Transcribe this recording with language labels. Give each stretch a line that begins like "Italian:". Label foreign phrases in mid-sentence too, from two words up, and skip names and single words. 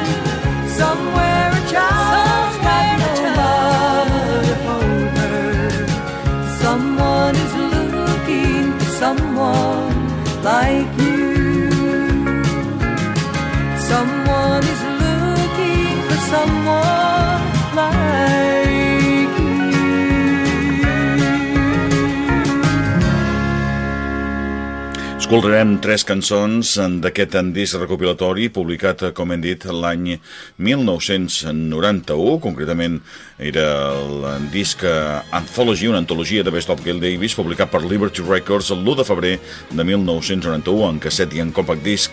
English: Somewhere a child's got no mama to hold her. Someone is looking for someone like you. Someone is looking for someone like you.
Catalan: Escoltarem 3 cançons d'aquest disc recopilatori publicat, com hem dit, l'any 1991. Concretament era el disc Anthology, una antologia de Best of Gail Davies, publicat per Liberty Records l'1 de febrer de 1991 en casset i en compact disc.